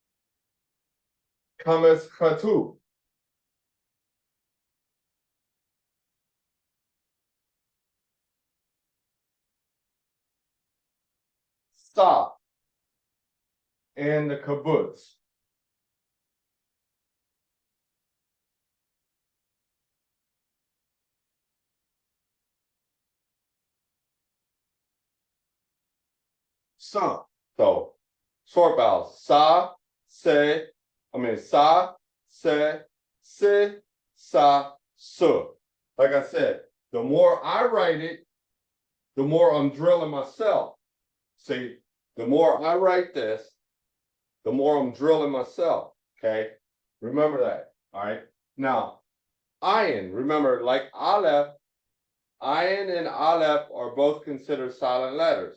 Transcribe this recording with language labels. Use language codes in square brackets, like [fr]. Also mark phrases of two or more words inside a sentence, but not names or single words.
[en] Now, Kames Khatu. Sa and the kibbutz. Sa. So short vowels. Sa, se, sa, se, sa, su. Like I said, the more I write it, the more I'm drilling myself. See, the more I write this, the more I'm drilling myself. Okay. Remember that. All right. Now, ayin, remember, like aleph, ayin and aleph are both considered silent letters.